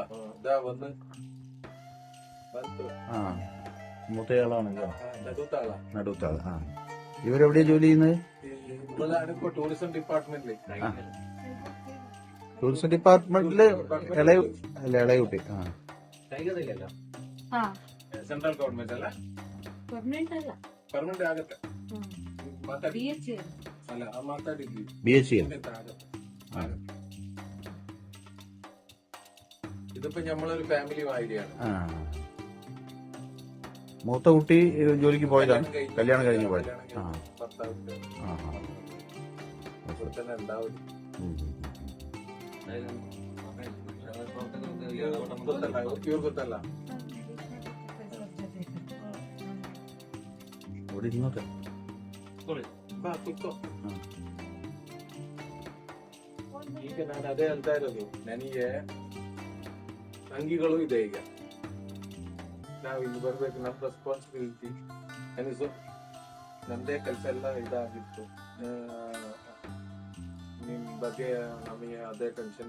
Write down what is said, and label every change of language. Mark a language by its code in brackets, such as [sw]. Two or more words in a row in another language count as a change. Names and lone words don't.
[ml] ഇതാ വന്ന് മൂത്തയാളാണല്ലോ, നടുത്താളാ. നടുത്താള്. ഇവരെവിടെയാ ജോലി ചെയ്യുന്നത്? ഇവളാണ് ഇപ്പൊ ടൂറിസം ഡിപ്പാർട്ട്മെന്റില്. ടൂറിസം ഡിപ്പാർട്ട്മെന്റില് ഇളയ കുട്ടി. [en] central government ಅಲ್ಲ, [kn] ಪರ್ಮನೆಂಟ್ ಅಲ್ಲ, ಪರ್ಮನೆಂಟ್ ಆಗತ್ತೆ. BHC ಅಲ್ಲ, ಮಾತಾಡಿದ್ವಿ. BHC [ml] ഇതിപ്പോ നമ്മളൊരു ഫാമിലി മാതിരിയാണ്. മൂത്ത കുട്ടി ജോലിക്ക് പോയതാണ്, കല്യാണം കഴിഞ്ഞ് പോയത്. ഭർത്താവിന്റെ ഇവിടെ തന്നെ ഉണ്ടാവും. ഇവർ ಗೊತ್ತಲ್ಲ. ഇവിടെ ഇരുന്നോട്ടെ. [kn] ಈಗ ನಾನು ಅದೇ ಹೇಳ್ತಾ ಇರೋದು, ನನಗೆ ಅಂಗಿಗಳು ಇದೆ. ಈಗ ನಾವು ಇಲ್ಲಿ ಬರ್ಬೇಕು, ನಮ್ಮ ರೆಸ್ಪಾನ್ಸಿಬಿಲಿಟಿ ಅನಿಸು. ನಮ್ದೇ ಕೆಲಸ ಎಲ್ಲ ಇದಾಗಿತ್ತು. ನಿಮ್ ಬಗ್ಗೆ ನಮಗೆ ಅದೇ ಟೆನ್ಷನ್.